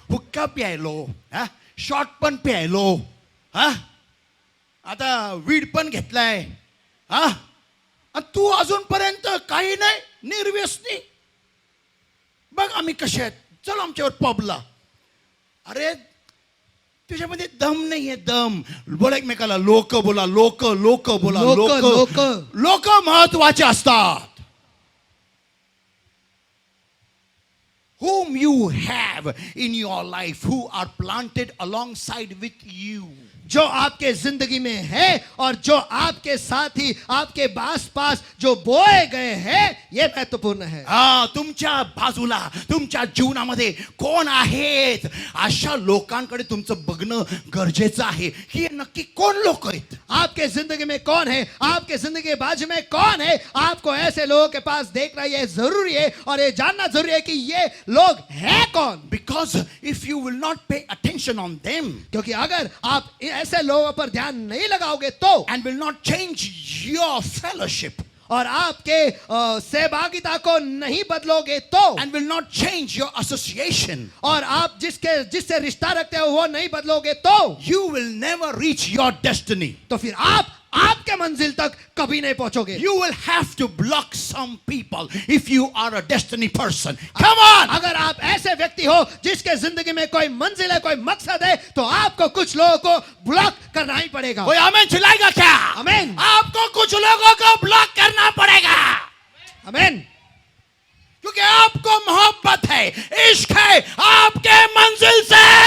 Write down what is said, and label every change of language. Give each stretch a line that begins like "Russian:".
Marathi: हुक्का प्यायलो, हा शॉट पण प्यायलो, हा आता वीड पण घेतलाय, हा तू अजूनपर्यंत काही नाही, निर्व्यसनी. बघ आम्ही कसे आहेत, चल आमच्यावर पबला. अरे तुझ्यामध्ये दम नाहीये, दम. बोला एकमेकाला, लोक बोला, लोक लोक बोला, लोक लोक महत्वाचे असतात.
English: Whom you have in your life, who are planted alongside with you.
Hindi: जो आपके जिंदगी में है और जो आपके साथ ही आपके पास जो बोए गए हैं, ये महत्वपूर्ण है.
Marathi: तुमच्या बाजूला तुमच्या जीवनामध्ये कोण आहेत, अशा लोकांकडे तुमचं बघणं गरजेचं आहे की नक्की कोण लोक आहेत.
Hindi: आपके जिंदगी में कौन है, आपके जिंदगी के बाजू में कौन है, आपको ऐसे लोगों के पास देखना ये जरूरी है और ये जानना जरूरी है कि ये लोग हैं कौन.
English: Because if you will not pay attention on them,
Hindi: क्योंकि अगर आप ऐसे लोगों पर ध्यान नहीं लगाओगे तो,
English: and will not change your fellowship,
Hindi: और आपके सहभागिता को नहीं बदलोगे तो,
English: and will not change your association,
Hindi: और आप जिससे रिश्ता रखते हो वो नहीं बदलोगे तो,
English: you will never reach your destiny.
Hindi: तो फिर आप आपके मंजिल तक कभी नहीं पहुंचोगे.
English: You will have to block some people if you are a destiny person. Come on!
Hindi: अगर आप ऐसे व्यक्ति हो जिसके जिंदगी में कोई मंजिल है, कोई मकसद है, तो आपको कुछ लोगों को ब्लॉक करना ही पड़ेगा. कोई आमीन चिल्लाएगा क्या? आमीन. आपको कुछ लोगों को ब्लॉक करना पड़ेगा. आमीन. क्योंकि आपको मोहब्बत है, इश्क है आपके मंजिल से.